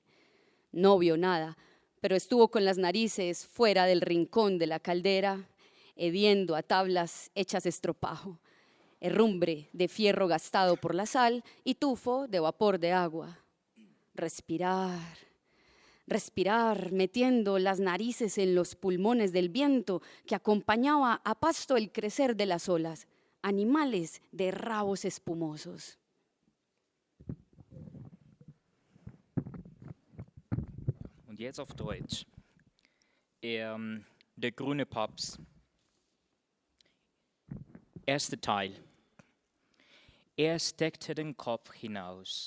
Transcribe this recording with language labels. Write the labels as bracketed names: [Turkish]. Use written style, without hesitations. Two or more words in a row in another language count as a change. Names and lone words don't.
[Spanish] No vio nada, pero estuvo con las narices fuera del rincón de la caldera, hediendo a tablas hechas estropajo, herrumbre de fierro gastado por la sal y tufo de vapor de agua. Respirar, respirar, metiendo las narices en los pulmones del viento que acompañaba a pasto el crecer de las olas, animales de rabos espumosos. [German] Und jetzt auf Deutsch. Der grüne Papst. Erster Teil. Er steckte den Kopf hinaus.